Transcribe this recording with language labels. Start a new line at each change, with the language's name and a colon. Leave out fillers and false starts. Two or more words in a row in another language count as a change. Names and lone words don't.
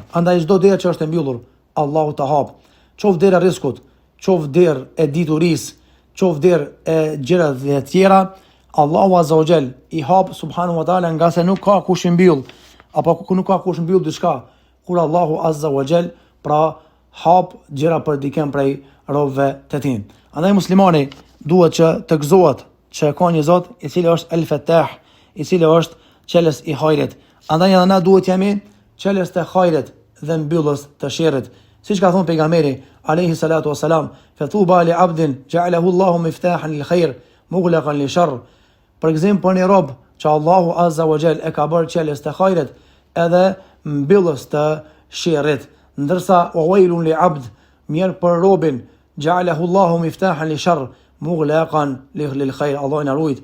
Albanian: Andaj çdo derë që është e mbyllur, Allahu ta hap. Qof dera riskut, qof derë e dituris, qof derë e gjërave të tjera, Allahu
Arabic: عز وجل
Albanian: i hap
Arabic: سبحانه وتعالى,
Albanian: nga se nuk ka kush i mbyll, apo nuk ka kush mbyll diçka, kur Allahu
Arabic: عز وجل
Albanian: pra hap gjëra për dikën prej robëve të tij. Andaj muslimani duhet që të gëzohet që ka një Zot i cili është El-Fattah, i cili është qelës i hajrit. Andaj edhe na duhet jemi qelës të hajrit dhe mbyllës të sherrit. Siç ka thënë pejgamberi
Arabic: عليه الصلاة والسلام, "فطوبى لعبد جعله الله مفتاحا للخير مغلاقا للشر."
Albanian: Për ekzempel, për një rob që Allahu
Arabic: عز وجل
Albanian: e ka bërë qelës të hajrit edhe mbyllës të sherrit, ndërsa
Arabic: وويل لعبد,
Albanian: mirë për robin,
Arabic: جعله الله مفتاحا للشر مغلاقا للخير.
Albanian: Allahu na ruajt.